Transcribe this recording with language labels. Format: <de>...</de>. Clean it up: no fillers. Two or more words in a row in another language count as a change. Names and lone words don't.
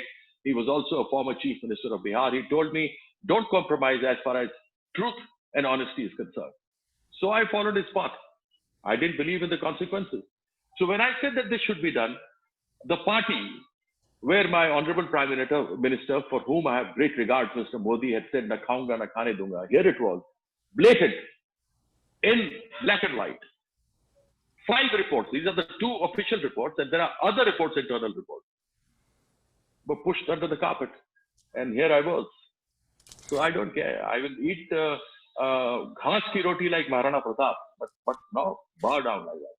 <en>He was also a former chief minister of Bihar. He told me, don't compromise as far as truth and honesty is concerned. So I followed his path. I didn't believe in the consequences. So when I said that this should be done, the party where my honorable Prime Minister, for whom I have great regards, Mr. Modi, had said,</en> <hi>न खाऊँगा, न खाने दूँगा.</hi> <en>Here it was, blatant, in black and white. 5 reports. These are the 2 official reports, and there are other reports, internal reports, but pushed under the carpet. And here I was. So I don't care. I will eat</en> <hi>घास की रोटी</hi> <en>like Maharana Pratap, but no, bow down like that.</en>